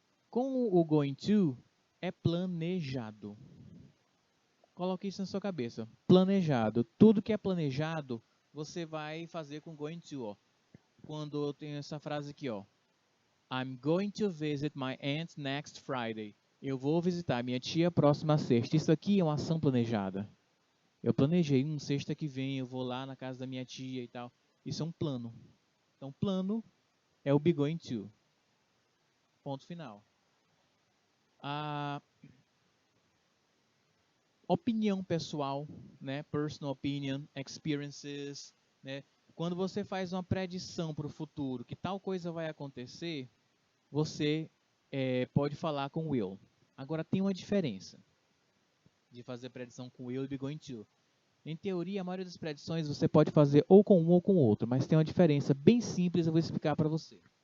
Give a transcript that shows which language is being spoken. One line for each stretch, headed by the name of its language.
Portuguese: Com o going to, é planejado. Coloque isso na sua cabeça. Planejado. Tudo que é planejado, você vai fazer com going to, ó. Quando eu tenho essa frase aqui, ó.
English: I'm going to visit my aunt next Friday.
Portuguese: Eu vou visitar minha tia próxima sexta. Isso aqui é uma ação planejada. Eu planejei, sexta que vem eu vou lá na casa da minha tia e tal. Isso é um plano. Então, plano é o be going to. Ponto final. Opinião pessoal, né?
English: Personal opinion, experiences, né?
Portuguese: Quando você faz uma predição para o futuro, que tal coisa vai acontecer, você pode falar com will. Agora tem uma diferença de fazer predição com will e be going to. Em teoria, a maioria das predições você pode fazer ou com um ou com o outro, mas tem uma diferença bem simples, eu vou explicar para você.